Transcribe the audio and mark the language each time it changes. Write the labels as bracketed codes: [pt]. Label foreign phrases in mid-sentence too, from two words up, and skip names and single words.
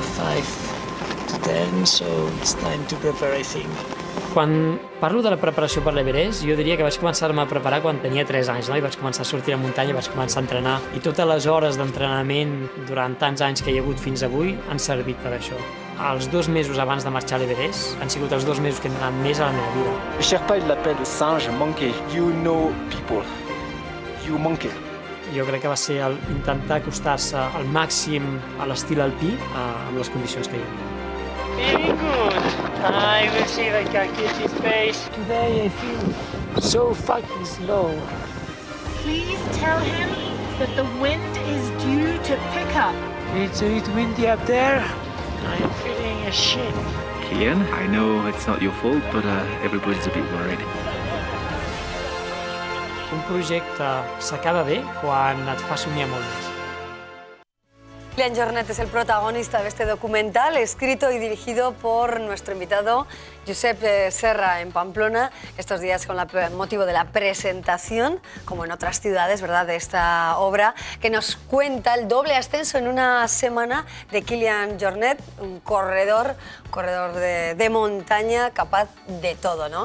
[en] 5 to 10, so it's time to prepare, I think. [ca] Quan parlo de la preparació per l'Everest, jo diria que vaig començar-me a preparar quan tenia 3 anys, no? I vaig començar a sortir a la muntanya, vaig començar a entrenar, i totes les hores d'entrenament durant tants anys que hi ha hagut fins avui han servit per això. Els 2 mesos abans de marxar a l'Everest han sigut els 2 mesos que he anat més a la meva vida. [fr] Le Sherpa, il l'appelle le singe monkey. [en] You know people. You monkey. [ca] Jo crec que va ser intentar acostar-se al màxim a l'estil alpí amb les condicions que hi havia. [en] Very good. I will see if I can keep this pace. Today I feel so fucking slow. Please tell him that the wind is due to pick up. It's a bit windy up there. I'm feeling a shit. Kilian, I know it's not your fault, but everybody's a bit worried. [ca] Un projecte s'acaba bé quan et fa somiar molt més. [es] Kilian Jornet es el protagonista de este documental, escrito y dirigido por nuestro invitado Josep Serra en Pamplona, estos días con motivo de la presentación, como en otras ciudades, ¿verdad?, de esta obra, que nos cuenta el doble ascenso en una semana de Kilian Jornet, un corredor de montaña capaz de todo, ¿no?